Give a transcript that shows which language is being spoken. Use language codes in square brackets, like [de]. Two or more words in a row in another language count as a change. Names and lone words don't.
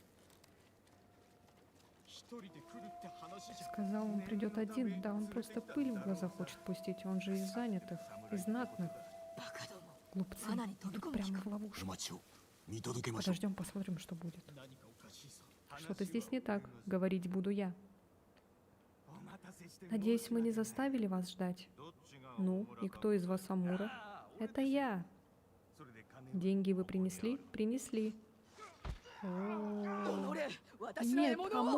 [ru] Сказал, он придет один. Да, он просто пыль в глаза хочет пустить. Он же из занятых, из знатных. Глупцы, идут прямо в ловушку. [ja] 見届けましょう。 [ru] Подождем, посмотрим, что будет. [ja] 何かおかしいぞ。 [ru] Что-то здесь не так. Говорить буду я. [ja] お待たせして [ru] Надеюсь, мы не заставили вас ждать. [ja] どっちが [ru] Ну, и кто из вас Амура? Это я. [ja] それで金 [ru] Деньги вы принесли? Принесли. О, [ja] 俺私の獲 [ru] Нет, [ja] 物を